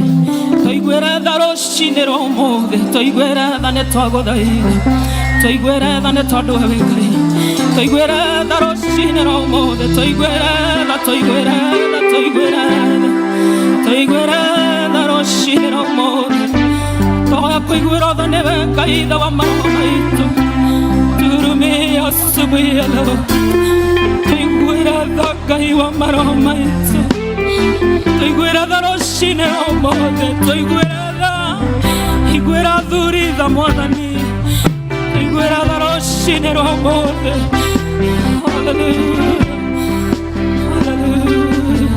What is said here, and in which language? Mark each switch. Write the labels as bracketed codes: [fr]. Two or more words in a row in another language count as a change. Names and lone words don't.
[ki] Tũiguĩre tha rũcinĩ rwa ũmũthĩ, tũiguĩre tha nĩ twagũthaitha, tũiguĩre tha nĩ tondũ we Ngai, tũiguĩre tha rũcinĩ rwa ũmũthĩ, tũiguĩre tha, tũiguĩre tha, tũiguĩre tha, tũiguĩre tha rũcinĩ rwa ũmũthĩ. Tũhoya kũiguĩrwo tha nĩwe Ngai tha wa maroho maitũ. [sw] Turumia asubuhi ya leo, [ki] tũiguĩre tha Ngai wa maroho maitũ. Tũiguĩre tha rũcinĩ rwa ũmũthĩ, tũiguĩre tha, iguĩra athuri tha Mwathani, tũiguĩre tha rũcinĩ rwa ũmũthĩ. Hallelujah, hallelujah.